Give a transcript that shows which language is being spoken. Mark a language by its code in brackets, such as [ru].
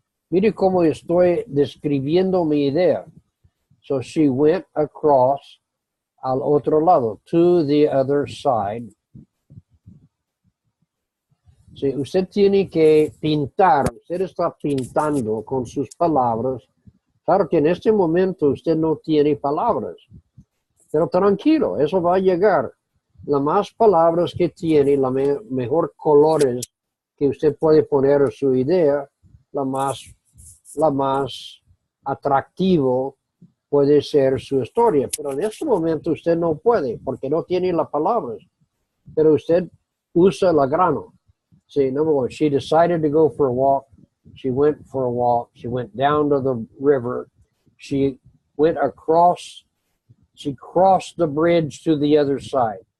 [es] Mire cómo estoy describiendo mi idea. [en] So she went across [es] al otro lado, [en] to the other side. [es] Sí, usted tiene que pintar, usted está pintando con sus palabras. Claro que en este momento usted no tiene palabras, pero tranquilo, eso va a llegar. Las más palabras que tiene, la mejor colores que usted puede poner a su idea, la más atractivo puede ser su historia. Pero en este momento usted no puede, porque no tiene las palabras. Pero usted usa la grano. [en] See, number one, she decided to go for a walk. She went for a walk. She went down to the river. She crossed the bridge to the other side.